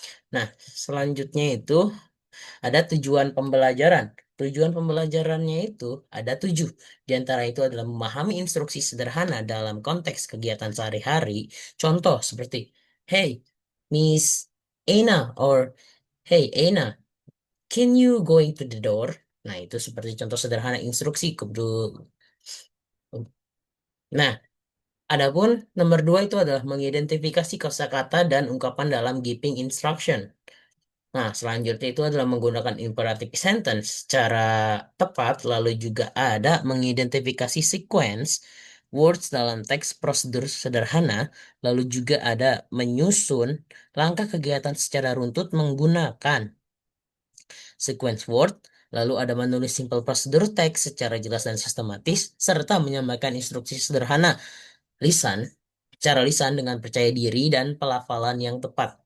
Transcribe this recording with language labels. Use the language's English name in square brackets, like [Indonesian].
[Indonesian] Nah, selanjutnya itu ada tujuan pembelajaran. Tujuan pembelajarannya itu ada 7. Di antara itu adalah memahami instruksi sederhana dalam konteks kegiatan sehari-hari. [English] Contoh seperti, Hey, Miss Ena, or Hey Ena, can you going to the door? [Indonesian] Nah, itu seperti contoh sederhana instruksi. Nah, adapun nomor 2 itu adalah mengidentifikasi kosakata dan ungkapan dalam [English] giving instruction. [Indonesian] Nah, selanjutnya itu adalah menggunakan imperative sentence secara tepat, lalu juga ada mengidentifikasi sequence words dalam teks prosedur sederhana, lalu juga ada menyusun langkah kegiatan secara runtut menggunakan sequence word, lalu ada menulis simple prosedur teks secara jelas dan sistematis, serta menyampaikan instruksi sederhana lisan, secara lisan dengan percaya diri dan pelafalan yang tepat.